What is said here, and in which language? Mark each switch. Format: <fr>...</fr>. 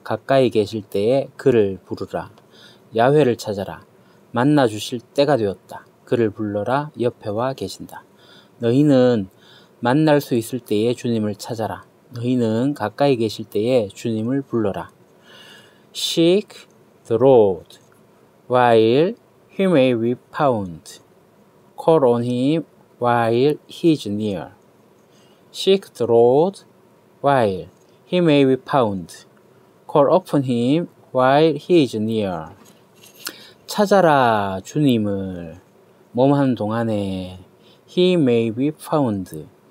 <ko>가까이 계실 때에 그를 부르라. 야훼를 찾아라. 만나 주실 때가 되었다. 그를 불러라. 옆에 와 계신다. 너희는 만날 수 있을 때에 주님을 찾아라. 너희는 가까이 계실 때에 주님을 불러라.</ko> <en>Seek the Lord while he may be found. Call on him while he is near. Seek the Lord while he may be found. Call upon him while he is near.</en> <ko>찾아라 주님을 몸하는 동안에</ko> <en>he may be found.</en>